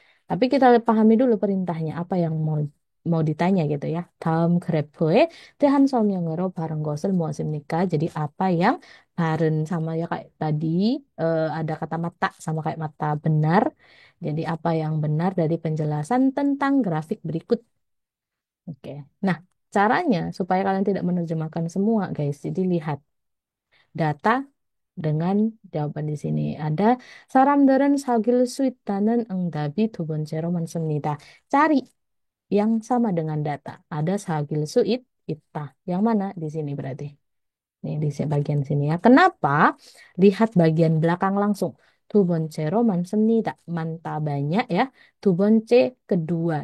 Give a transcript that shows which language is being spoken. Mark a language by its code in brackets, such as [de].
[id] Tapi kita pahami dulu perintahnya apa yang mau ditanya gitu ya. [ko] 다음 그래프에 대한 설명으로 바른 것을 무엇입니까? [id] Jadi apa yang 바른 sama ya kayak tadi ada kata mata sama kayak mata benar. Jadi apa yang benar dari penjelasan tentang grafik berikut. Oke. Nah, caranya supaya kalian tidak menerjemahkan semua, guys. Jadi lihat data dengan jawaban di sini. [ko] Ada 사람들은 사귈 수 있다는 응답이 두 번째로 많습니다. [id] Cari yang sama dengan data. Ada [ko] 사귈 수 있다. [id] Yang mana di sini berarti? Nih di bagian sini ya. Kenapa? Lihat bagian belakang langsung. [ko] 두 번째로 많습니다. [id] Manta banyak ya. [ko] 두 번째 [id] kedua.